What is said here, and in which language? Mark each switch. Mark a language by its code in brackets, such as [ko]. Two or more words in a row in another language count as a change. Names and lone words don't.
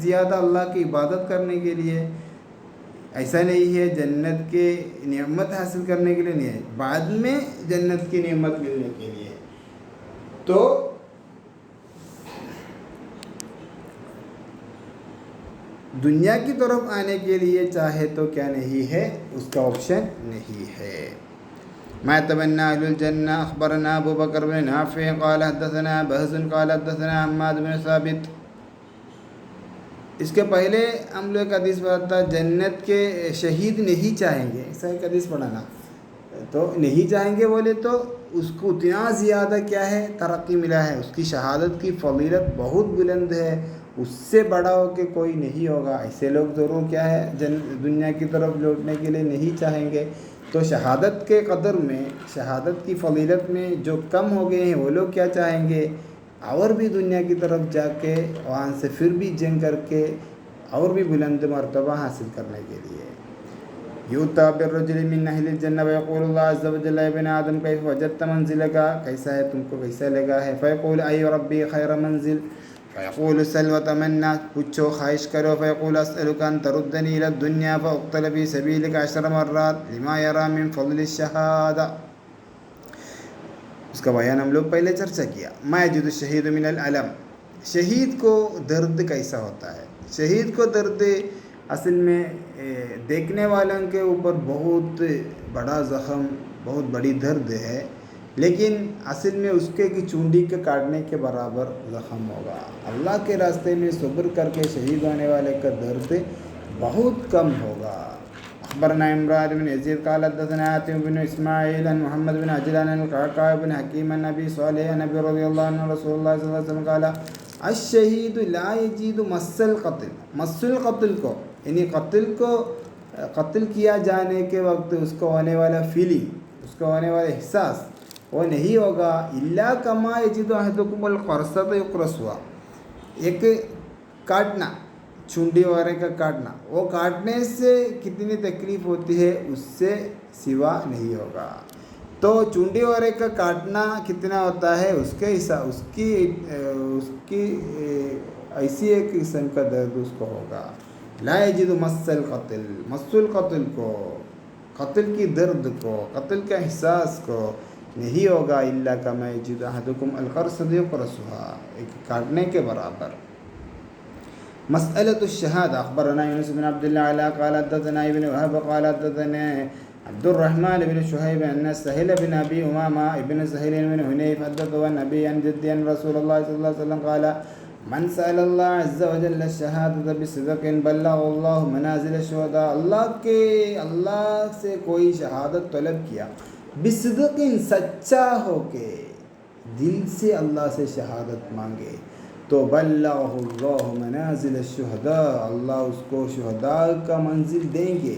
[hi] ज़्यादा अल्लाह की इबादत करने के लिए, ऐसा नहीं है जन्नत के नेमत हासिल करने के लिए नहीं है, बाद में जन्नत की नेमत मिलने के लिए। तो दुनिया की तरफ आने के लिए चाहे तो क्या नहीं है, उसका ऑप्शन नहीं है। [ar] ما تمنى أهل الجنة أخبرنا أبو بكر بن نافع قال حدثنا بهز قال حدثنا حماد بن ثابت. [hi] इसके पहले हम लोग हदीस पढ़ा था, जन्नत के शहीद नहीं चाहेंगे, ऐसा एक हदीस पढ़ा ना। तो नहीं चाहेंगे बोले तो उसको उतना ज़्यादा क्या है तरक्की मिला है, उसकी शहादत की फ़जीलत बहुत बुलंद है, उससे बड़ा हो के कोई नहीं होगा। ऐसे लोग ज़रूर क्या है दुनिया की तरफ लौटने के लिए नहीं चाहेंगे। तो शहादत के कदर में, शहादत की फ़जीलत में जो कम हो गए हैं वो लोग क्या चाहेंगे, और भी दुनिया की तरफ जाके वहाँ से फिर भी जंग करके और भी बुलंद मर्तबा हासिल करने के लिए। [ar] يؤتى بالرجل من أهل الجنة فيقول الله عز وجل يا ابن آدم كيف وجدت منزلك, [hi] कैसा है तुमको, कैसा लगा है? [ar] فيقول أي رب خير منزل فيقول سل وتمن, [hi] पूछो ख्वाहिश करो। [ar] فيقول أسألك أن تردني إلى الدنيا فأقتل في سبيلك 10 مرات لما يرى من فضل الشهادة. [hi] उसका बयान हम लोग पहले चर्चा किया। [ar] ما يجد الشهيد من الألم, [hi] शहीद को दर्द कैसा होता है? शहीद को दर्द असल में देखने वालों के ऊपर बहुत बड़ा ज़ख़म, बहुत बड़ी दर्द है, लेकिन असल में उसके की चूंडी के काटने के बराबर ज़ख़म होगा। अल्लाह के रास्ते में सब्र करके शहीद होने वाले का दर्द बहुत कम होगा। [ar] أخبرنا عمران بن يزيد قال حدثنا حاتم بن إسماعيل عن محمد بن عجلان عن القعقاع بن حكيم عن النبي صلى الله عليه النبي رضي الله عنه رسول الله صلى الله عليه وسلم قال الشهيد لا يجد مس القتل مس القتل [hi] को यानी क़त्ल किया जाने के वक्त उसको होने वाला फीलिंग, उसको होने वाला एहसास वो नहीं होगा। [ar] إلا كما يجد أحدكم القرصة يقرصها, [hi] एक काटना, चुंडी वगैरह का काटना, वो काटने से कितनी तकलीफ़ होती है उससे सिवा नहीं होगा। तो चुंडी वगैरह का काटना कितना होता है उसके हिसाब उसकी ऐसी एक किस्म का दर्द उसको होगा। [ar] لا يجد مس القتل [hi] को, क़त्ल की दर्द को, क़त्ल के एहसास को नहीं होगा [ar] إلا كما يجد أحدكم القرصة يقرصها, [hi] एक काटने के बराबर। [ar] مسألة الشهادة أخبرنا يونس بن عبد الأعلى قال حدثنا ابن وهب قال حدثنا عبد الرحمن بن شهيب أن سهل بن أبي أمامة ابن سهل بن حنيف حدثه عن النبي عن جدي عن رسول الله صلى الله عليه وسلم قال من سأل الله عز وجل الشهادة بصدق بلغه منازل الشهداء, [hi] अल्लाह से कोई शहादत तलब किया, [ar] बिसिद्क़िन [hi] सच्चा होके, दिल से अल्लाह से शहादत मांगे तो [ar] بلغه منازل الشهداء, [hi] अल्लाह उसको शुहदा का मंजिल देंगे।